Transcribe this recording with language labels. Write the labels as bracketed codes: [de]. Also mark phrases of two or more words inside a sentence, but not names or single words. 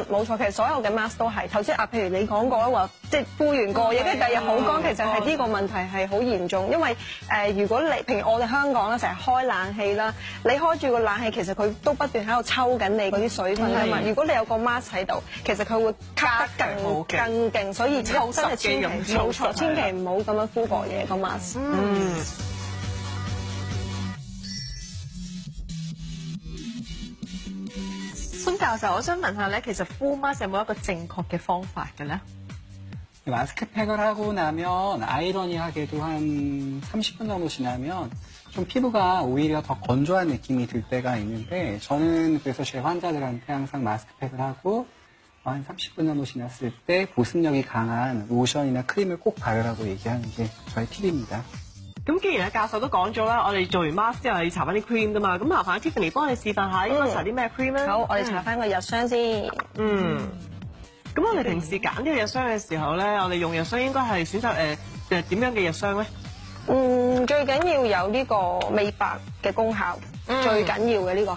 [yue] 冇錯，其實所有嘅 mask 都係頭先譬如你講過啦，話即係敷完過夜，跟住第二日好乾，其實係呢個問題係好嚴重，因為如果你譬如我哋香港啦，成日開冷氣啦，你開住個冷氣，其實佢都不斷喺度抽緊你嗰啲水分啊嘛。如果你有個 mask 喺度，其實佢會吸得更勁，所以抽真係冇錯，千祈唔好咁樣敷過夜個 mask。孫教授，我想問下咧，其實敷 mask 有冇一個正確嘅方法嘅咧？ [ko] 마스크팩을 하고 나면 아이러니하게도 한 30분 정도 지나면 좀 피부가 오히려 더 건조한 느낌이 들 때가 있는데 저는 그래서 제 환자들한테 항상 마스크팩을 하고 한 30분 정도 지났을 때 보습력이 강한 로션이나 크림을 꼭 바르라고 얘기하는 게 저의 팁입니다. [yue] 咁既然阿教授都講咗啦，我哋做完 mask 之後要搽翻啲 cream 㗎嘛，咁麻煩 Tiffany 幫你示範下應該搽啲咩 cream 咧？好，我哋搽翻個日霜先。咁我哋平時揀呢個日霜嘅時候咧，我哋用日霜應該係選擇點樣嘅日霜咧？最緊要有呢個美白嘅功效，最緊要嘅呢個係。